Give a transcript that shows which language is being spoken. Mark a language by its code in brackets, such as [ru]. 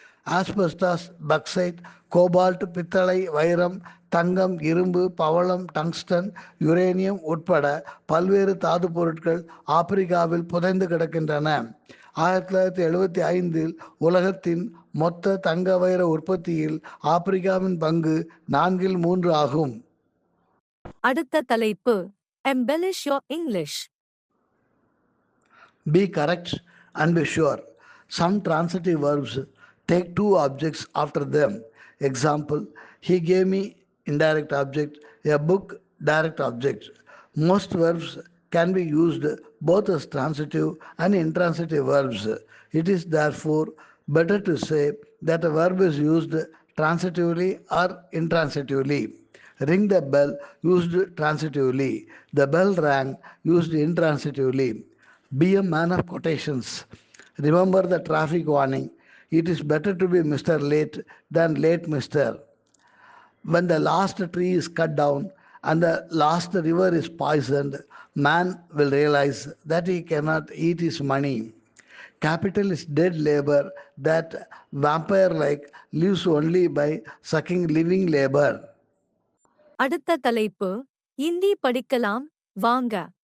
[ta] Asbestos, பக்சைட், cobalt, பித்தளை, வைரம், தங்கம், இரும்பு, பவளம், டங்ஸ்டன், யுரேனியம் உட்பட பல்வேறு தாது பொருட்கள் ஆப்பிரிக்காவில் புதைந்து கிடக்கின்றன. 1975 உலகத்தின் மொத்த தங்க வைர உற்பத்தியில் ஆப்பிரிக்காவின் பங்கு 4/3 ஆகும். அடுத்த தலைப்பு [en] embellish your English. Be correct and be sure. Some transitive verbs take 2 objects after them. Example, he gave me indirect object, a book direct object. Most verbs can be used both as transitive and intransitive verbs. It is therefore better to say that a verb is used transitively or intransitively. Ring the bell, used transitively. The bell rang, used intransitively. Be a man of quotations. Remember the traffic warning. It is better to be Mr. Late than late Mr. When the last tree is cut down and the last river is poisoned, man will realize that he cannot eat his money. Capital is dead labor that vampire-like lives only by sucking living labor. [ta] அடுத்த தலைப்பு இந்தி படிக்கலாம் வாங்க.